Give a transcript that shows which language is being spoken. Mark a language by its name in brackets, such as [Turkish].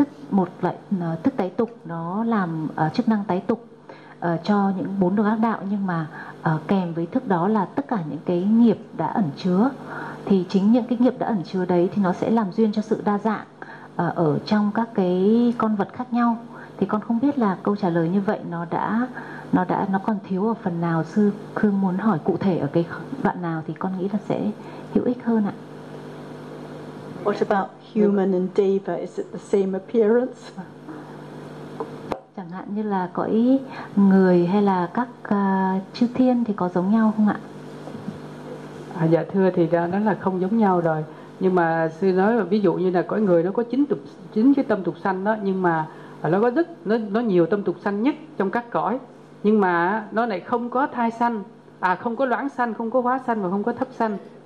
[Vietnamese] một loại thức tái tục, nó làm chức năng tái tục cho những bốn đồ ác đạo, nhưng mà kèm với thức đó là tất cả những cái nghiệp đã ẩn chứa, thì chính những cái nghiệp đã ẩn chứa đấy thì nó sẽ làm duyên cho sự đa dạng ở trong các cái con vật khác nhau. Thì con không biết là câu trả lời như vậy nó còn thiếu ở phần nào, sư Khương muốn hỏi cụ thể ở cái đoạn nào thì con nghĩ là sẽ hữu ích hơn ạ. [English] What about human and deva? Is it the same appearance? [Vietnamese] Chẳng hạn như là cõi người hay là các chư thiên thì có giống nhau không ạ? Dạ thưa, thì đó là không giống nhau rồi. Nhưng mà sư nói ví dụ như là cõi người nó có 9 cái tâm tục sanh đó, nhưng mà nó có rất nó nhiều tâm tục sanh nhất trong các cõi, nhưng mà nó lại không có thai sanh, à không có loãng sanh, không có hóa sanh và không có thấp sanh.